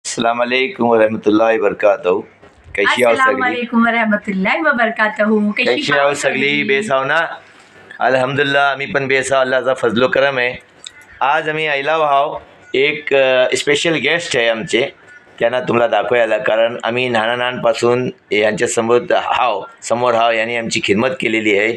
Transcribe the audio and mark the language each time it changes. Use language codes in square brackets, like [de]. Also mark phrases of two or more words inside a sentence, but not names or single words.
[ar] السلام عليكم ورحمة الله وبركاته. [mr] कैशी आहो सगळी? [ar] وعليكم ورحمة الله وبركاته. [mr] कैशी आहो सगळी? बेस आहो ना? अल्हम्दुलिल्लाह आम्ही पण बेस आहो. अल्लाहचा फजलो करम आहे. आज आम्ही आयलाव आहो. एक [en] special guest [mr] आहे आमचे, त्यांना तुम्हाला दाखवायला, कारण आम्ही लहानपणापासून यांच्या समोर हाव यांनी आमची खिदमत केलेली आहे.